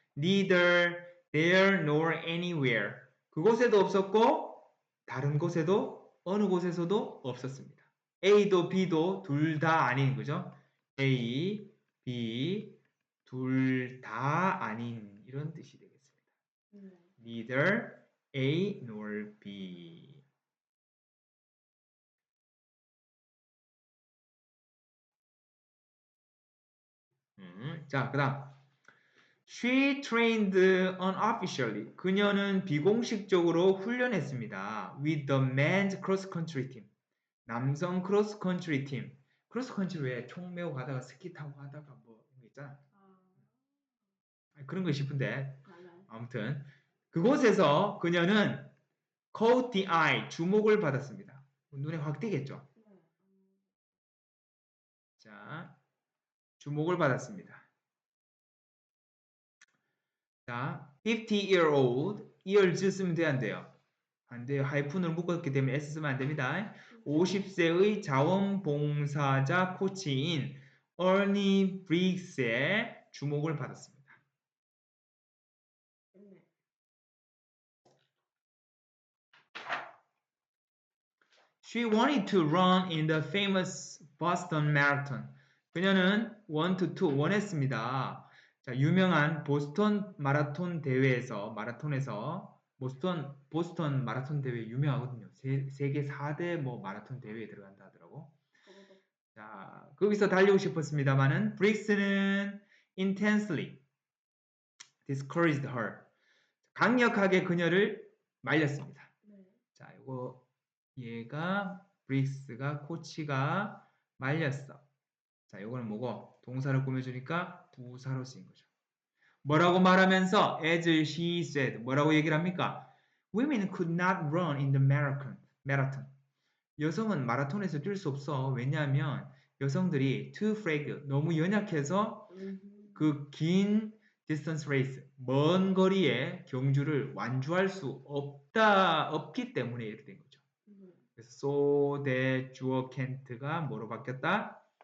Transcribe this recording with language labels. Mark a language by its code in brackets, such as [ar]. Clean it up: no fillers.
[en] neither there nor anywhere [ko] 그곳에도 없었고 다른 곳에도 어느 곳에서도 없었습니다. A도 B도 둘 다 아닌 거죠. A, B 둘 다 아닌 이런 뜻이 되겠습니다. [en] neither A nor B [ko] 자, 그 다음 [en] She trained unofficially. [ko] 그녀는 비공식적으로 훈련했습니다. [en] With the men's cross country team. [ko] 남성 크로스 컨트리 팀. 크로스 컨트리 왜 총 메고 가다가 스키 타고 가다가 뭐 이런 거 있잖아. 그런 거 싶은데. 아무튼 그곳에서 그녀는 [en] caught the eye. [ko] 주목을 받았습니다. 눈에 확 띄겠죠. 자, 주목을 받았습니다. 자, [en] 50-year-old years [ko] 쓰면 돼야 안 돼요? 안 돼요. 하이픈을 묶었기 때문에 S 쓰면 안 됩니다. 50세의 자원봉사자 코치인 어니 브릭스의 주목을 받았습니다. [en] She wanted to run in the famous Boston Marathon. [ko] 그녀는 원했습니다. 자, 유명한 보스턴 마라톤 대회에서 보스턴 마라톤 대회 유명하거든요. 세계 4대 뭐 마라톤 대회에 들어간다 하더라고. 자, 거기서 달리고 싶었습니다만은 브릭스는 [en] intensely discouraged her. [ko] 강력하게 그녀를 말렸습니다. 자, 얘가 브릭스가 코치가 말렸어. 자, 요거는 뭐고? 동사를 꾸며주니까 부사로 쓰인 거죠. 뭐라고 말하면서 [en] as she said [ko] 뭐라고 얘기를 합니까? [en] Women could not run in the marathon. [ko] 여성은 마라톤에서 뛸 수 없어. 왜냐하면 여성들이 [en] too frail [ko] 너무 연약해서 그 긴 [en] distance race [ko] 먼 거리의 경주를 완주할 수 없기 때문에 이렇게 된 거죠. 그래서 so that 주어 can't가 뭐로 바뀌었다?